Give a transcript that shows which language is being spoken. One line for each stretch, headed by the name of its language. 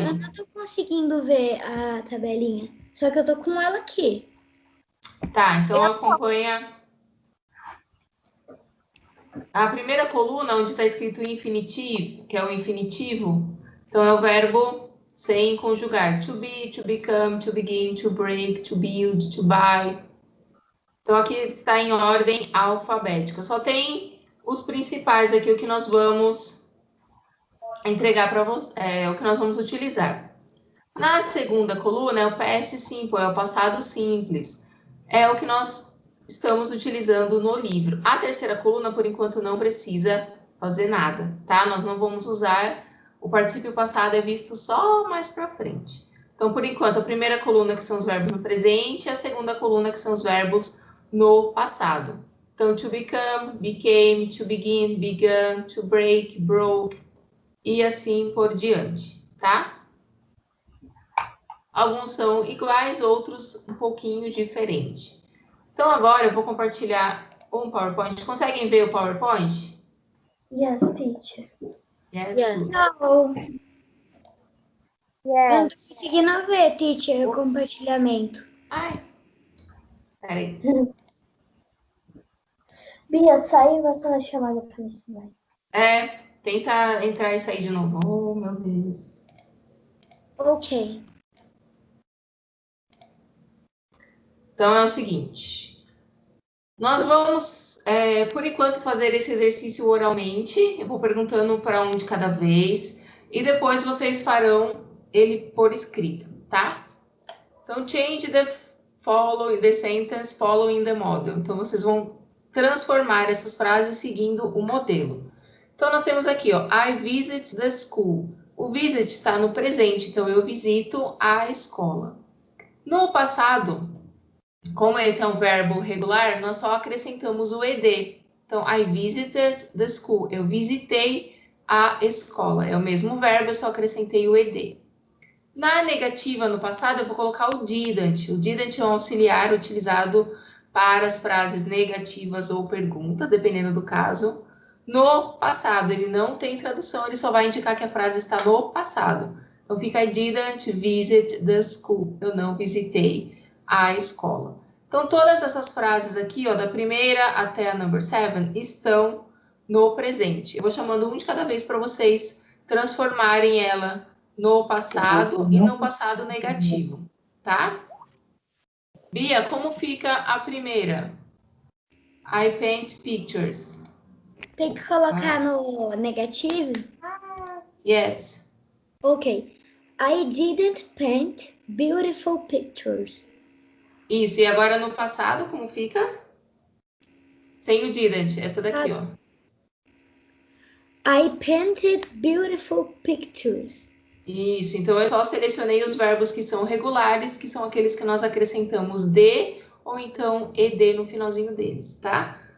Portuguese: Eu não tô conseguindo ver a tabelinha, só que eu tô com ela aqui. Tá, então acompanha... A primeira coluna, onde está escrito infinitivo, que é o infinitivo, então é o verbo sem conjugar.
English: To be, to become, to begin, to break, to build, to buy.
Portuguese: Então, aqui está em ordem alfabética. Só tem os principais aqui, o que nós vamos entregar para vocês, o que nós vamos utilizar. Na segunda coluna é o past simple, é o passado simples. É o que nós estamos utilizando no livro. A terceira coluna, por enquanto, não precisa fazer nada, tá? Nós não vamos usar, o particípio passado é visto só mais para frente. Então, por enquanto, a primeira coluna que são os verbos no presente e a segunda coluna que são os verbos no passado.
English: Então, to become, became, to begin, began, to break, broke,
Portuguese: e assim por diante, tá? Alguns são iguais, outros um pouquinho diferente. Então, agora eu vou compartilhar um PowerPoint. Conseguem ver o PowerPoint?
English: Yes, teacher. Yes.
Portuguese: Não, eu não
English: Yes.
Portuguese: tô conseguindo ver, teacher, o compartilhamento. Ai, peraí. Bia, sai e vai fazer a chamada pra mim também. Tenta entrar e sair de novo. Oh, meu Deus. Ok. Então, é o seguinte. Nós vamos, por enquanto, fazer esse exercício oralmente. Eu vou perguntando para um de cada vez. E depois vocês farão ele por escrito, tá?
English: Então, change the sentence following the model.
Portuguese: Então, vocês vão transformar essas frases seguindo o modelo. Então, nós temos aqui, ó,
English: I visit the school.
Portuguese: O visit está no presente, então eu visito a escola. No passado, como esse é um verbo regular, nós só acrescentamos o ed.
English: Então, I visited the school.
Portuguese: Eu visitei a escola. É o mesmo verbo, eu só acrescentei o ed. Na negativa, no passado, eu vou colocar o didn't. O didn't é um auxiliar utilizado para as frases negativas ou perguntas, dependendo do caso. No passado, ele não tem tradução, ele só vai indicar que a frase está no passado. Então, fica
English: I didn't visit the school.
Portuguese: Eu não visitei a escola. Então, todas essas frases aqui, ó, da primeira até a number 7, estão no presente. Eu vou chamando um de cada vez para vocês transformarem ela no passado e no passado negativo, tá? Bia, como fica a primeira?
English: I paint pictures.
Portuguese: Tem que colocar no negativo?
English: Yes. Ok. I didn't paint beautiful pictures.
Portuguese: Isso, e agora no passado, como fica? Sem o didn't, essa daqui, ó.
English: I painted beautiful pictures.
Portuguese: Isso, então eu só selecionei os verbos que são regulares, que são aqueles que nós acrescentamos de ou então ed no finalzinho deles, tá?